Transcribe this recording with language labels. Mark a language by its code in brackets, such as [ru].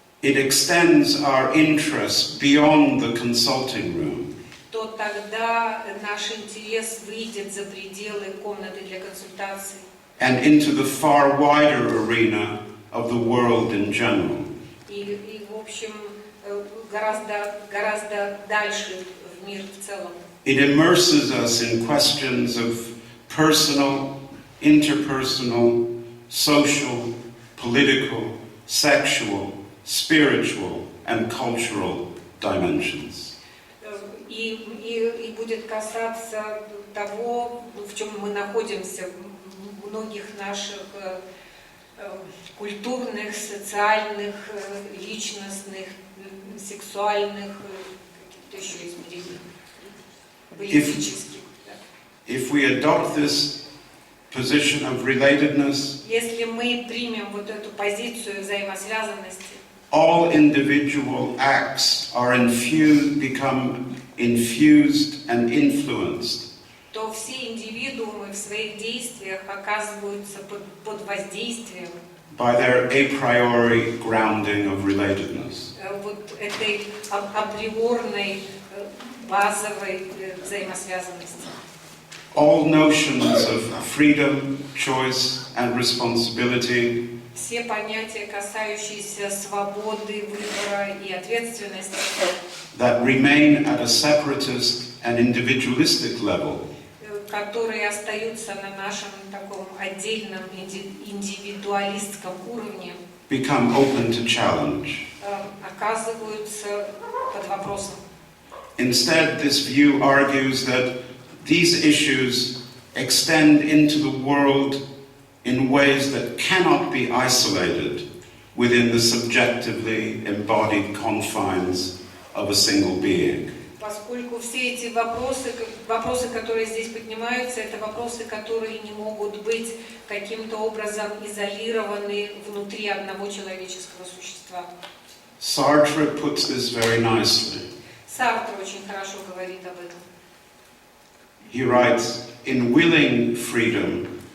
[en] It extends our interest beyond the consulting room. [ru] То тогда наш интерес выйдет за пределы комнаты для консультаций. [en] And into the far wider arena of the world in general. [ru] И в общем, гораздо дальше в мир в целом. [en] It immerses us in questions of personal, interpersonal, social, political, sexual, spiritual and cultural dimensions. [ru] И будет касаться того, в чем мы находимся, многих наших культурных, социальных, личностных, сексуальных, каких-то еще измерений, политических. [en] If we adopt this position of relatedness, [ru] Если мы примем вот эту позицию взаимосвязанности, [en] all individual acts are become infused and influenced [ru] то все индивидуумы в своих действиях оказываются под воздействием [en] by their a priori grounding of relatedness. [ru] Вот этой априорной базовой взаимосвязанности. [en] All notions of freedom, choice, and responsibility [ru] Все понятия, касающиеся свободы, выбора и ответственности, [en] that remain at a separatist and individualistic level [ru] которые остаются на нашем таком отдельном индивидуалистском уровне, [en] become open to challenge. [ru] оказываются под вопросом. [en] Instead, this view argues that these issues extend into the world in ways that cannot be isolated within the subjectively embodied confines of a single being. [ru] Поскольку все эти вопросы, которые здесь поднимаются, это вопросы, которые не могут быть каким-то образом изолированы внутри одного человеческого существа. [en] Sartre puts this very nicely. [ru] Сартр очень хорошо говорит об этом. [en] He writes, in willing freedom,